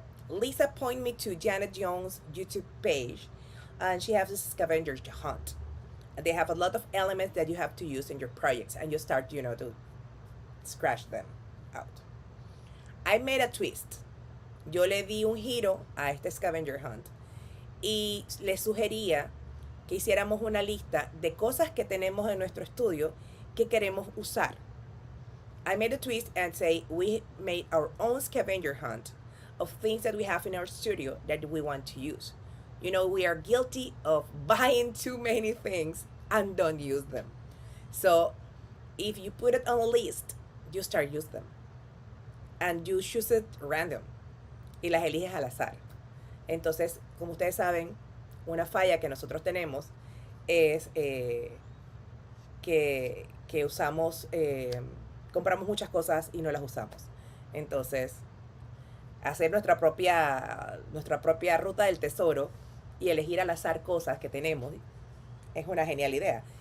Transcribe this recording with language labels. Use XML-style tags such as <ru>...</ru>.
<en>Lisa pointed me to Janet Jones' YouTube page, and she has a scavenger hunt. They have a lot of elements that you have to use in your projects, and you start, to scratch them out. I made a twist.</en> <es>Yo le di un giro a este scavenger hunt y le sugería que hiciéramos una lista de cosas que tenemos en nuestro estudio que queremos usar.</es> <en>I made a twist and say we made our own scavenger hunt of things that we have in our studio that we want to use. We are guilty of buying too many things and don't use them. So if you put it on a list, you start using them. And you choose it random.</en> <es>Y las eliges al azar. Entonces, como ustedes saben, una falla que nosotros tenemos es que usamos, compramos muchas cosas y no las usamos. Entonces, hacer nuestra propia ruta del tesoro y elegir al azar cosas que tenemos es una genial idea.</es>